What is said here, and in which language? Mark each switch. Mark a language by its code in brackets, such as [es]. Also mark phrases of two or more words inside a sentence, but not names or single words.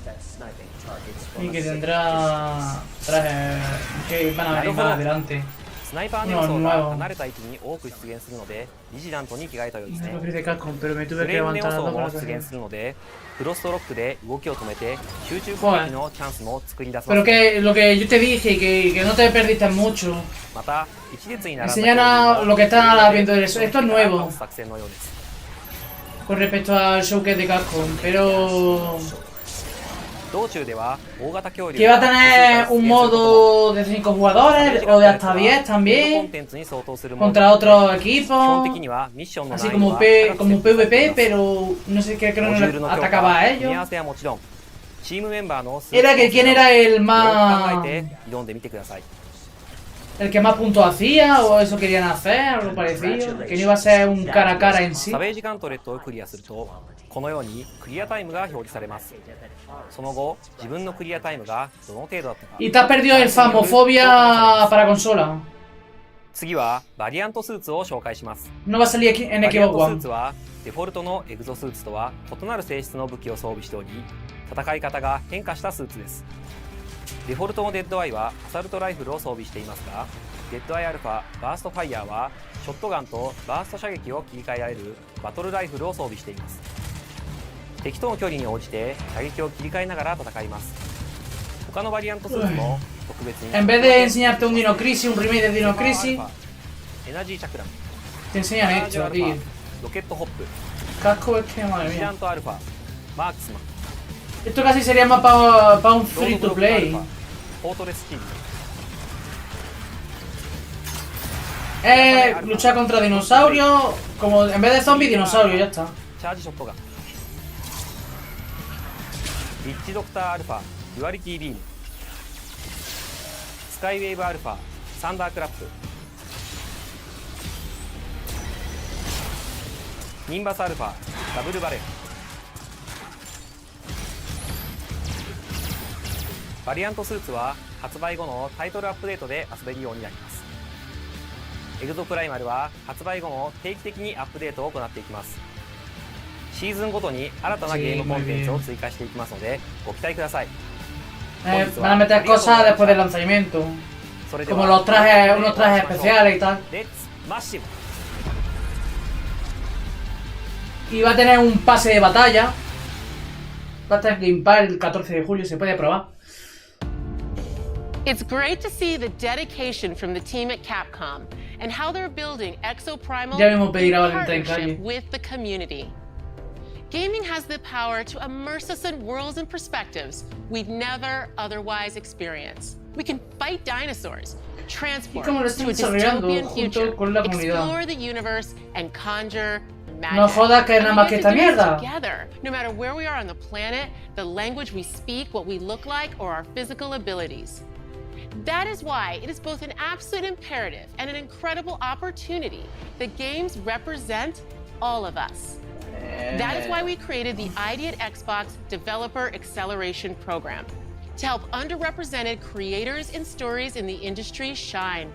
[ja] スナイパーネロソーが離れた位置に多く出現するのでビジラントに着替えたようですね。フレームネオソーも出現するのでクロストロックで動きを止めて集中攻撃のチャンスも作り出せます。 [es] Pero que lo que yo te dije, que no te perdiste mucho. [ja] また一列に並んだ [es] Enseñan lo que están viendo de eso. Esto es nuevo con respecto al showcase de Capcom, pero que va a tener un modo de 5 jugadores o de hasta 10 también contra otros equipos, así como un PvP, pero no sé qué creo que no atacaba a ellos. Era que quién era el que más puntos hacía, o eso querían hacer, algo parecido, que no iba a ser un cara a cara en sí. [ja] このようにクリアタイムが表示されます。その後、自分のクリアタイムがどの程度だったか。 [es] Y te has perdido el Phasmophobia para consola. [ja] 次はバリアントスーツを紹介します。 [es] No va a salir aquí en Xbox One. [ja] バリアントスーツはデフォルトのエグゾスーツとは異なる性質の武器を装備しており、戦い方が変化したスーツです。デフォルトのデッドアイはアサルトライフルを装備していますが、デッドアイアルファバーストファイヤーはショットガンとバースト射撃を切り替えられるバトルライフルを装備しています。敵との距離に応じて射撃を切り替えながら戦います。他のバリアントスーツも特別に [es] En vez de enseñarte un Dino Crisis, un remake de Dino Crisis, [ja] エナジーチャクラム [es] te enseñan esto, tío. [ja] ロケットホップ [es] Casco es que madre [ja] ビジラ [es] mía. [ja] ントアルファマークスマン [es] Esto casi sería más para un [en] free to play. [ja] フォートレスキー [es] Luchar contra dinosaurios, como en vez de zombies, dinosaurios, ya está. [ja] チャージショットガンリッチドクターアルファデュアリティビームスカイウェーブアルファサンダークラップニンバスアルファダブルバレーバリアントスーツは発売後のタイトルアップデートで遊べるようになります。エグゾプライマルは発売後も定期的にアップデートを行っていきます。シーズンごとに新たなゲームコンテンツを追加していきますのでご期待ください。 [es] Van a meter cosas después del lanzamiento, como los trajes, unos trajes especiales y tal. Y va a tener un pase de batalla. Va a estar Game Pass el 14 de julio, se puede probar. [en] It's great to see the dedication from the team at Capcom and how they're building Exoprimal in partnership with the community. Gaming has the power to immerse us in worlds and perspectives we'd never otherwise experience. We can fight dinosaurs, transport to a dystopian future, explore the universe, and conjure magic. [es] No jodas que nada más que esta mierda. [en] Together, no matter where we are on the planet, the language we speak, what we look like, or our physical abilities. That is why it is both an absolute imperative and an incredible opportunity that games represent all of us. That is why we created the ID at Xbox Developer Acceleration Program, to help underrepresented creators and stories in the industry shine.